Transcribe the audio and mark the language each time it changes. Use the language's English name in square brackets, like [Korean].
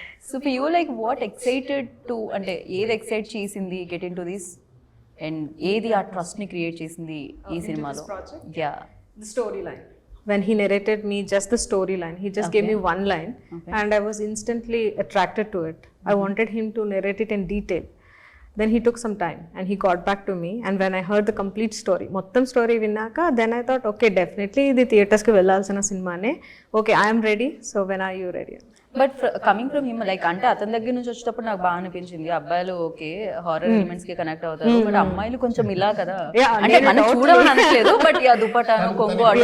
[Telugu] So for you like what excited to, అంటే ఏది excite చేసింది get in to this, and ఏది ఆ ట్రస్ట్ని క్రియేట్ చేసింది ఈ సినిమాలో? Yeah, [English] the storyline. When he narrated me just the storyline, he just gave me one line, and I was instantly attracted to it. I wanted him to narrate it in detail. Then he took some time and he got back to me, and when I heard the complete story, [Telugu] mottam story vinnaka, [English] then I thought okay, definitely the theaters ki vellalsina cinema ne. Okay, I am ready, so when are you ready? [Telugu] But coming from him, like అంటే అతని దగ్గర నుంచి వచ్చేటప్పుడు నాకు బాగా అనిపించింది, అబ్బాయిలు okay horror elements కి కనెక్ట్ అవుతారు, బట్ అమ్మాయిలు కొంచెం ఇలా కదా. అంటే మనం చూడమని అనట్లేదు, బట్ ఆ దుపటాను కొంగు